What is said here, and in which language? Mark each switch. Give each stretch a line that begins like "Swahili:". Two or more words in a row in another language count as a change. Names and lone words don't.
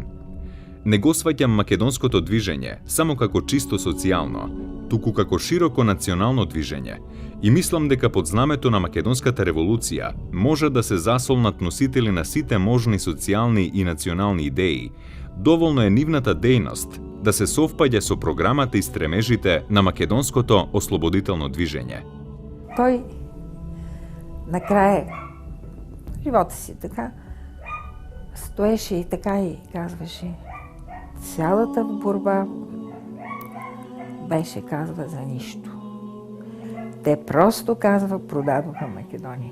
Macedonian: Не го сваќам македонското движење само како чисто социјално, туку како широко национално движење и мислам дека под знамето на македонската револуција може да се засолнат носители на сите можни социјални и национални идеи. Доволно е нивната дејност да се совпаѓа со програмата и стремежите на македонското ослободително движење.
Bulgarian: Той накрая живота си така стоеше и така и казваше: цялата борба беше, казва, за нищо. Те просто, казва, продадоха Македония.